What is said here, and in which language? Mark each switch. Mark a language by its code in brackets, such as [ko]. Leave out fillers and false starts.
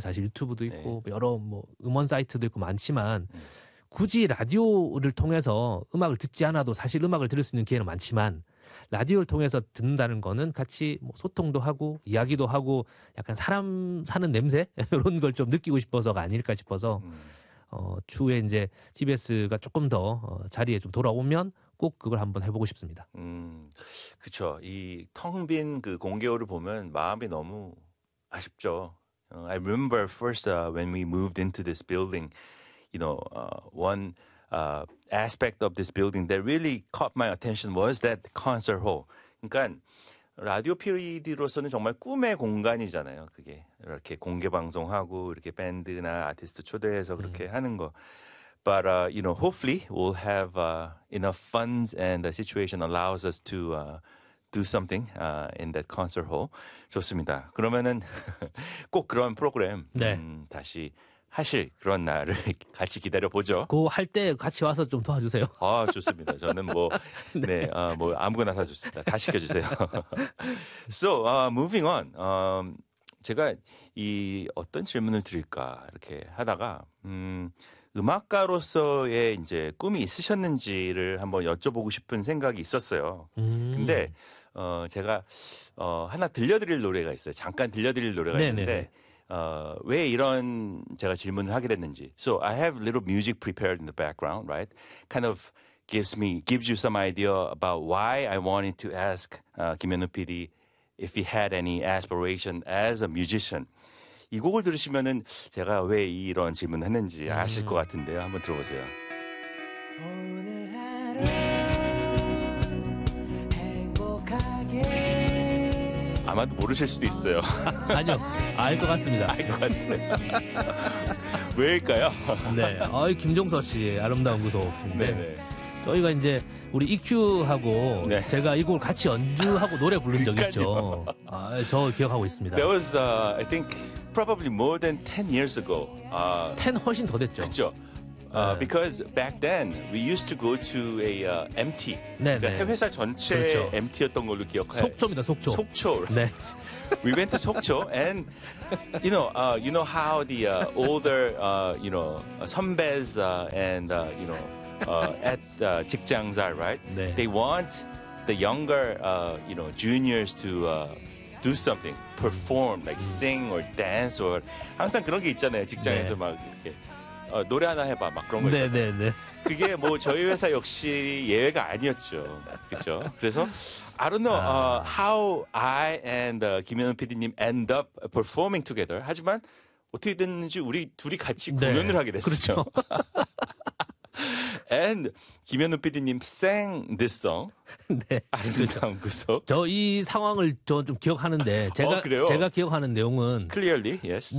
[ko] 사실 유튜브도 있고 네. 여러 뭐 음원 사이트도 있고 많지만 굳이 라디오를 통해서 음악을 듣지 않아도 사실 음악을 들을 수 있는 기회는 많지만 라디오를 통해서 듣는다는 거는 같이 뭐 소통도 하고 이야기도 하고 약간 사람 사는 냄새 이런 걸 좀 느끼고 싶어서가 아닐까 싶어서 추후에 이제 TBS가 조금 더 자리에 좀 돌아오면 꼭 그걸 한번 해보고 싶습니다. 그렇죠. 이 텅 빈 그 공개호를 보면 마음이 너무 아쉽죠. [en] I remember first when we moved into this building, you know, one. Aspect of this building that really caught my attention was that concert hall. [ko] 그러니까 라디오 PD로서는 정말 꿈의 공간이잖아요. 그게 이렇게 공개 방송하고 이렇게 밴드나 아티스트 초대해서 그렇게 하는 거. [en] But you know, hopefully we'll have enough funds and the situation allows us to do something in that concert hall. [ko] 좋습니다. 그러면은 꼭 그런 프로그램 네. 다시. 하실 그런 날을 같이 기다려 보죠. 그 할 때 같이 와서 좀 도와주세요. 아 좋습니다. 저는 뭐 네 뭐 네, 아무거나 다 좋습니다. 다 시켜주세요. [en] So moving on. [ko] 제가 이 어떤 질문을 드릴까 이렇게 하다가 음악가로서의 이제 꿈이 있으셨는지를 한번 여쭤보고 싶은 생각이 있었어요. 근데 제가 하나 들려드릴 노래가 있어요. 잠깐 들려드릴 노래가 네네. 있는데. 왜 이런 제가 질문을 하게 됐는지. [en] So I have little music prepared in the background, right? Kind of gives you some idea about why I wanted to ask 김현우 PD if he had any aspiration as a musician. [ko] 이 곡을 들으시면은 제가 왜 이런 질문을 했는지 아실 것 같은데요. 한번 들어보세요. 오늘 하루 행복하게 아마도 모르실 수도 있어요. 아니요. 알 것 같습니다. 알 것 같아요. 왜일까요? 네. 김종서 씨 아름다운 구속. 네. 저희가 이제 우리 EQ하고 네. 제가 이 곡을 같이 연주하고 노래 부른 적 있죠. 저 기억하고 있습니다. [en] That was I think probably more than 10 years ago. [ko] 10 훨씬 더 됐죠. 그렇죠. [en] Because back then we used to go to a MT. [ko] 네, 그러니까 네. 회사 전체 그렇죠. MT였던 걸로 기억해요. 속초입니다. 속초. 속초. [en] Right? [ko] 네. [en] We went to 속초 and you know how the older you know 선배s and you know at 직장s are right? [ko] 네. [en] They want the younger you know juniors to do something, perform like sing or dance or [ko] 항상 그런 게 있잖아요. 직장에서 네. 막 이렇게 노래 하나 해봐 막 그런 거 있잖아요. 네네네. 그게 뭐 저희 회사 역시 예외가 아니었죠. 그렇죠. 그래서 [en] I don't know how I and 김현우 PD님 end up performing together. [ko] 하지만 어떻게 됐는지 우리 둘이 같이 네. 공연을 하게 됐어요. 그렇죠. [en] and 김현우 PD님 sang this song. [ko] 네. 아름다운 구석. 저 이 상황을 저 좀 기억하는데 제가 기억하는 내용은 [en] clearly yes.